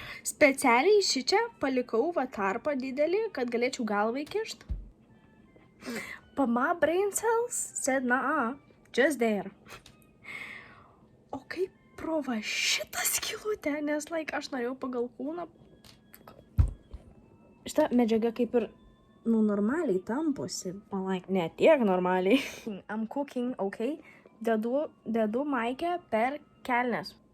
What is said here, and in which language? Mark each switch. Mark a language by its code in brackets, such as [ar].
[lt] Specialiai šičia palikau va tarpą didelį, kad galėčiau galvą įkišt. [en] But my brain cells said, just there. [lt] O kaip pro va šitą skylutę, nes aš norėjau pagal kūną. Šita medžiaga kaip ir normaliai tamposi, ne tiek normaliai. [en] I'm cooking, okay? [lt] Dedu maikę per kelnes.